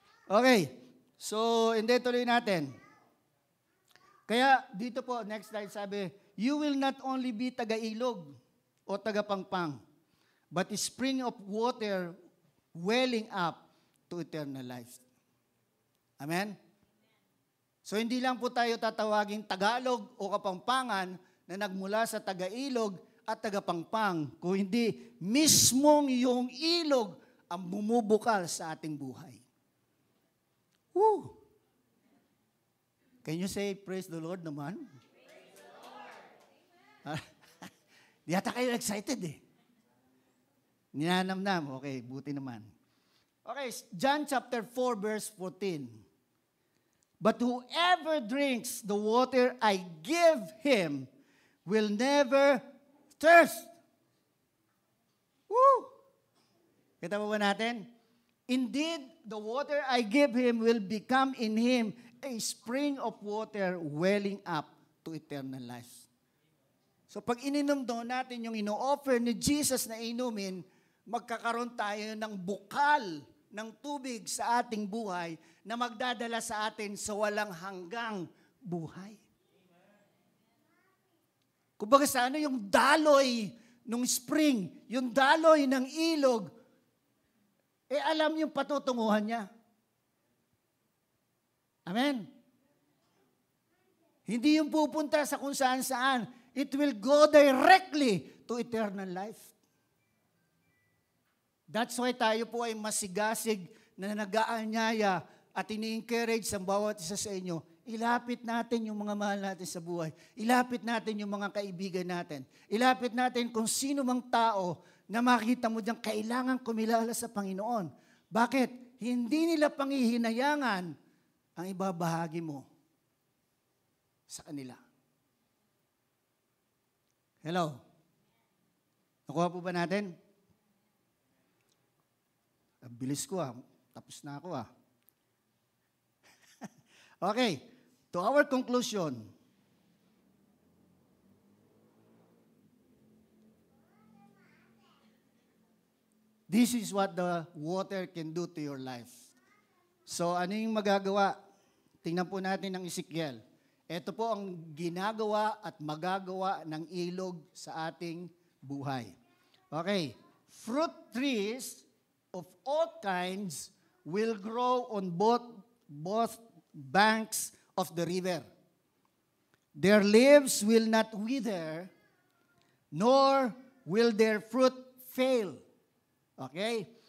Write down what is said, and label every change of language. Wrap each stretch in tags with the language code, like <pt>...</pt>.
<en>Okay. So,</en> <tl>hindi tuloy natin. Kaya dito po,</tl> <en>next slide sabi, you will not only be</en> <tl>taga-ilog o taga-pangpang,</tl> <en>but a spring of water welling up to eternal life. Amen?</en> <tl>So, hindi lang po tayo tatawaging Tagalog o Kapampangan na nagmula sa taga-ilog at taga-pangpang, kung hindi mismong yung ilog ang bumubukal sa ating buhay. Woo!</tl> <en>Can you say, praise the Lord naman? Praise the Lord.</en> <tl>Di ata kayo excited eh. Ninanamnam. Okay, buti naman.</tl> <en>Okay, John chapter 4 verse 14. But whoever drinks the water I give him will never thirst. Woo!</en> <tl>Kita ba natin?</tl> <en>Indeed, the water I give him will become in him a spring of water welling up to eternal life.</en> <tl>So pag ininom doon natin yung ino-offer ni Jesus na inumin, magkakaroon tayo ng bukal ng tubig sa ating buhay na magdadala sa atin sa walang hanggang buhay. Kumbaga sana yung daloy ng spring, yung daloy ng ilog, alam yung patutunguhan niya. Amen? Hindi yung pupunta sa kung saan-saan.</tl> <en>It will go directly to eternal life. That's why</en> <tl>tayo po ay masigasig na nag-aanyaya at ini-encourage sa bawat isa sa inyo. Ilapit natin yung mga mahal natin sa buhay. Ilapit natin yung mga kaibigan natin. Ilapit natin kung sino mang tao na makita mo diyang kailangan kumilala sa Panginoon. Bakit? Hindi nila pangihinayangan ang ibabahagi mo sa kanila. Hello? Nakuha po ba natin? Ang bilis ko Tapos na ako Okay.</tl> <en>To our conclusion, this is what the water can do to your life.</en> <tl>So ano yung magagawa? Tingnan po natin ang Ezekiel. Ito po ang ginagawa at magagawa ng ilog sa ating buhay.</tl> <en>Okay. Fruit trees of all kinds will grow on both banks of the river. Their leaves will not wither, nor will their fruit fail. Okay?</en>